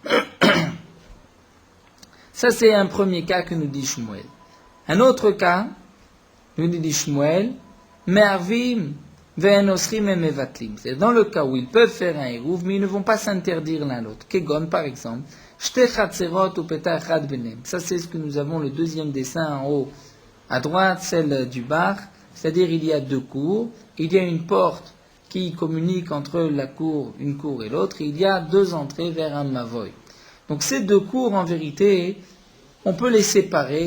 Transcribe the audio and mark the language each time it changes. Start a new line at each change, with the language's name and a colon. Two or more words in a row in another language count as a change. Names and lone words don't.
French: Ça, c'est un premier cas que nous dit Shmuel. Un autre cas, nous dit Shmuel,
Hebrew: מערבים ואין אוסרים ומבטלים.
French: C'est dans le cas où ils peuvent faire un hérouv, mais ils ne vont pas s'interdire l'un l'autre. Kegon, par exemple,
Hebrew: שתי חצרות ופתח אחד ביניהם.
French: Ça, c'est ce que nous avons, le deuxième dessin en haut à droite, celle du bar. C'est-à-dire, il y a deux cours. Il y a une porte qui communique entre la cour, une cour et l'autre. Et il y a deux entrées vers un mavoy. Donc, ces deux cours, en vérité, on peut les séparer.